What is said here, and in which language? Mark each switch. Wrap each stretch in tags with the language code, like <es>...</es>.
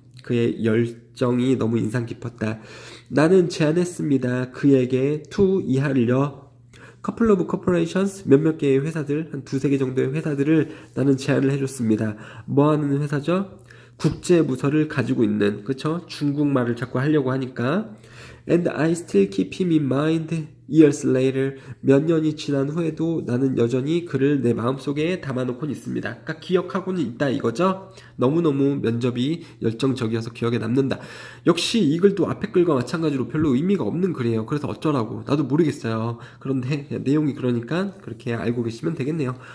<ko>그의 열정이 너무 인상 깊었다. 나는 제안했습니다. 그에게 to 이하를요.</ko> <en>couple of corporations,</en> <ko>몇몇 개의 회사들, 한 두세 개 정도의 회사들을 나는 제안을 해줬습니다. 뭐 하는 회사죠? 국제부서를 가지고 있는, 그쵸? 중국말을 자꾸 하려고 하니까.</ko> <en>And I still keep him in mind years later.</en> <ko>몇 년이 지난 후에도 나는 여전히 그를 내 마음속에 담아놓곤 있습니다. 그러니까 기억하고는 있다 이거죠. 너무너무 면접이 열정적이어서 기억에 남는다. 역시 이 글도 앞에 글과 마찬가지로 별로 의미가 없는 글이에요. 그래서 어쩌라고 나도 모르겠어요. 그런데 내용이 그러니까 그렇게 알고 계시면 되겠네요.</ko>